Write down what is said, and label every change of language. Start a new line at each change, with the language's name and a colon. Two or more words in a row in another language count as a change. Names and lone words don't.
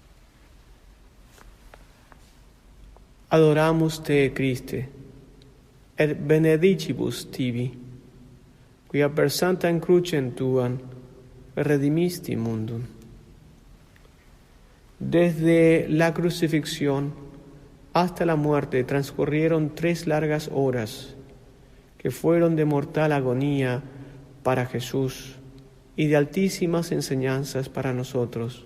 Latin: Adoramos te, Christe, et benedicibus tibi, quia per sanctam crucem tuam redimisti mundum.
Spanish: Desde la crucifixión hasta la muerte transcurrieron 3 largas horas que fueron de mortal agonía para Jesús y de altísimas enseñanzas para nosotros.